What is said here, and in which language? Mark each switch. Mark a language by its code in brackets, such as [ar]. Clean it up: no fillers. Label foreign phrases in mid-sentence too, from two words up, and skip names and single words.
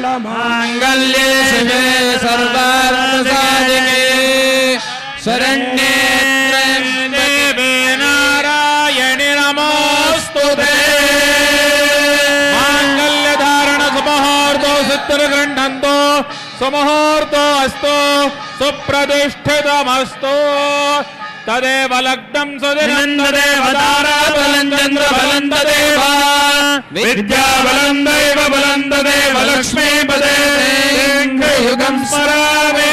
[sa] ಮಾಂಗಲ್ಯೇ ಶಿವೆ ಸರ್ವಾರ್ಥಸಾಧಿಕೆ ಶರಣ್ಯೇ ತ್ರ್ಯಂಬಕೆ ನಾರಾಯಣಿ ನಮೋಸ್ತುತೇ. ಮಾಂಗಲ್ಯ ಧಾರಣ ಸುಮುಹೂರ್ತೋ ಸಿದ್ಧಿರ್ಗೃಹ್ಣಂತೋ ಸುಮುಹೂರ್ತೋ ಅಸ್ತು ಸುಪ್ರತಿಷ್ಠಿತಮಸ್ತು. ತದೇವ ಲಗ್ನಂ ಸುದಿನಂ ತದೇವ ತಾರಾ ಬಲಂ ಚಂದ್ರ ಬಲಂ ತದೇವ ವಿದ್ಯಾ ಬಲಂ ದೈವ ಬಲಂ ತದೇವ ಲಕ್ಷ್ಮೀ ಪದೇ ಯುಗಂ ಸ್ಮರಾಮಿ.